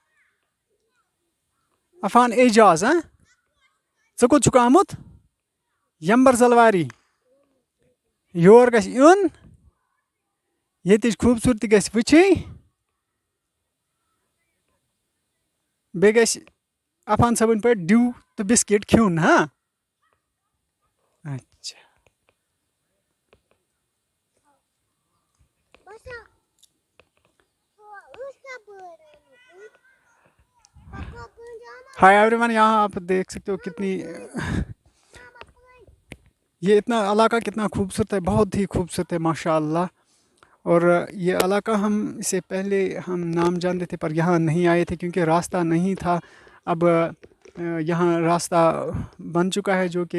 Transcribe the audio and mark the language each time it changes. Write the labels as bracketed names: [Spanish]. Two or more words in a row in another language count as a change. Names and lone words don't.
[Kashmiri] عفان اعجاز ژٕ کوٚت چھُکھ آمُت یمبرزل واری یور گژھِ یُن ییٚتِچ خوٗبصوٗرتی گژھِ وٕچھِنۍ بیٚیہِ گژھِ عفان صٲبٕنۍ پٲٹھۍ ڈِو تہٕ بِسکِٹ کھیوٚن اچھا [English] hi everyone [Urdu] یہاں آپ دیکھ سکتے ہو کتنی یہ اتنا علاقہ کتنا خوبصورت ہے بہت ہی خوبصورت ہے ماشاء اللہ اور یہ علاقہ ہم اس سے پہلے ہم نام جانتے تھے پر یہاں نہیں آئے تھے کیونکہ راستہ نہیں تھا اب یہاں راستہ بن چکا ہے جو